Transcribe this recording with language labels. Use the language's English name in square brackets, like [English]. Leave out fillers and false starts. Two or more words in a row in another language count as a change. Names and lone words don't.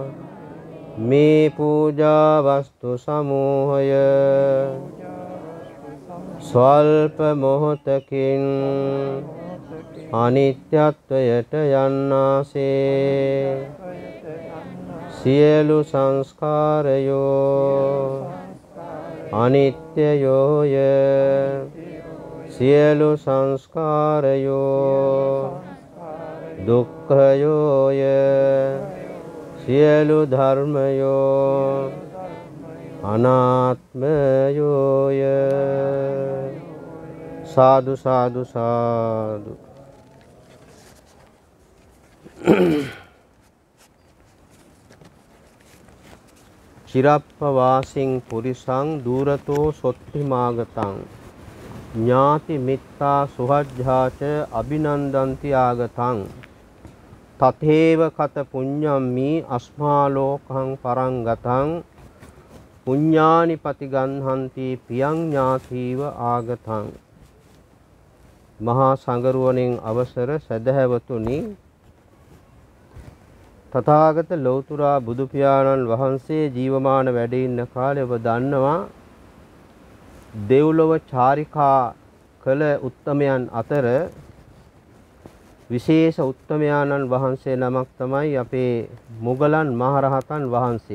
[Sinhala] මේ පූජා වස්තු සමූහය ස්වල්ප මොහොතකින් අනිත්‍යත්වයට යන්නාසේ සියලු සංස්කාරයෝ අනිත්‍යයෝය. සියලු සංස්කාරයෝ දුක්ඛයෝය. සියලු ධර්මයෝ අනාත්මයෝය. සාදු සාදු සාදු. [Pali] චිරප්පවාසින් පුරිසං දූරතෝ සොත්තිමාගතං ඥාති මිත්තා සුහජ්ජාච අභිනන්දන්ති ආගතං තතේව කත පුඤ්ඤම්මි අස්මාලෝකං පරං ගතං පුඤ්ඤානි පතිගන්හන්ති පියං ඥාතීව ආගතං. [Sinhala] මහා සංඝරුවණෙන් අවසර සදහැවතුනි, තථාගත ලෞතර බුදු පියාණන් වහන්සේ ජීවමාන වැඩ ඉන්න කාලේ ඔබ දන්නවා දෙව්ලොව චාරිකා කළ උත්තමයන් අතර විශේෂ උත්තමයාණන් වහන්සේ නමක් තමයි අපේ මුගලන් මහරහතන් වහන්සේ.